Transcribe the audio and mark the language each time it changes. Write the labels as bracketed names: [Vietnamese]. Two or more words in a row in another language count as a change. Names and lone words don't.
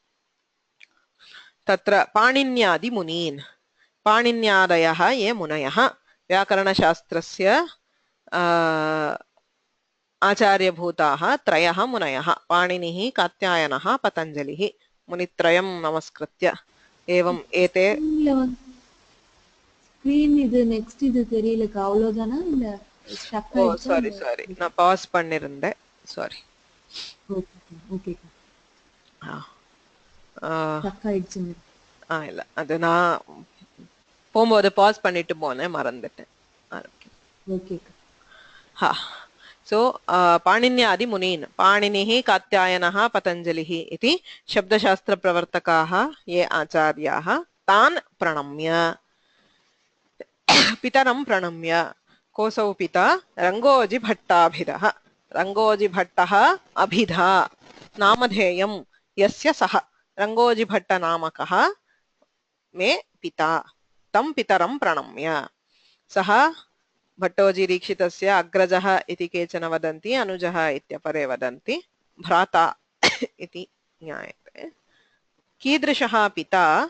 [Sanskrit] तत्र पाणिन्यादिमुनीन् पाणिन्यादयः ये मुनयः व्याकरणशास्त्रस्य आचार्यभूताः त्रयः मुनयः पाणिनिः कात्यायनः पतञ्जलिः मुनित्रयं नमस्कृत्य एवं एते [Tamil] ஸ்கிரீன் இது நெக்ஸ்ட் இது தெரியலக்கா அவ்வளவுதானா இல்ல ஸ்டக் ஆயிடுச்சா சாரி நான் பாஸ் பண்ணிருந்தேன் சாரி [English] okay stuck [Tamil] ஆயிடுச்சு இல்ல அது நான் போகும்போது பாஸ் பண்ணிட்டு போனேன் மறந்துட்டேன் ஓகே [Sanskrit] सो पाणिन्यादिमुनीन् पाणिनिः कात्यायनः पतञ्जलिः इति शब्दशास्त्रप्रवर्तकाः ये आचार्याः तान् प्रणम्य पितरं प्रणम्य कोसौ पिता रङ्गोजिभट्टाभिधः रङ्गोजिभट्टः अभिधा नामधेयं यस्य सः रङ्गोजिभट्टनामकः मे पिता तं पितरं प्रणम्य सः भट्टोजीदीक्षितस्य अग्रजः इति केचन वदन्ति अनुजः इत्यपरे वदन्ति भ्राता इति ज्ञायते कीदृशः पिता